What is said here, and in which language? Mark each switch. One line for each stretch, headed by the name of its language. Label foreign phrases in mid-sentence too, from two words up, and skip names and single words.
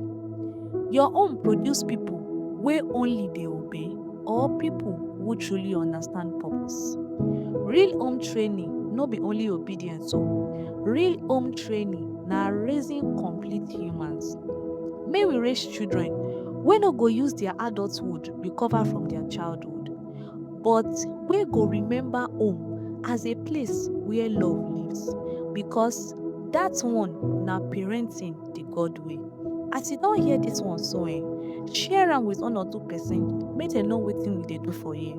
Nigerian Pidgin: Your home produce people wey only dey obey or people who truly understand purpose. Real home training no be only obedience o. Real home training na raising complete humans. May we raise children wey no go use their adulthood recover from their childhood, but wey go remember home as a place where love lives, because that one na parenting the God way. As you don hear this one so share am with one or two person make dem know wetin we dey do for here.